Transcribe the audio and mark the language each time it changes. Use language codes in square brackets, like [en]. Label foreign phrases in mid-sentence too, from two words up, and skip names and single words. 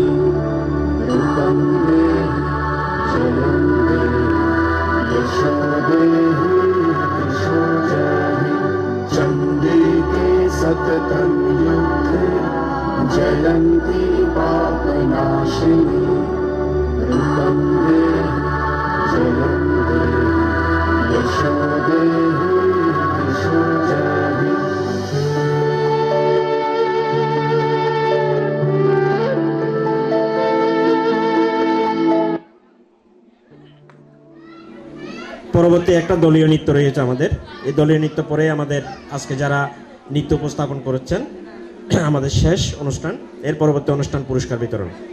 [sa] रूपं देहि जयं देहि यशो देहि दिशो जहि चण्डिके सततं युद्धे जयन्ती पापनाशिनी रूपं देहि जयं देहि यशो देहि दिशो जहि [bn] পরবর্তী একটা দলীয় নৃত্য রয়েছে আমাদের। এই দলীয় নৃত্য পরে আমাদের আজকে যারা নৃত্য উপস্থাপন করেছেন আমাদের শেষ অনুষ্ঠান, এর পরবর্তী অনুষ্ঠান পুরস্কার বিতরণ।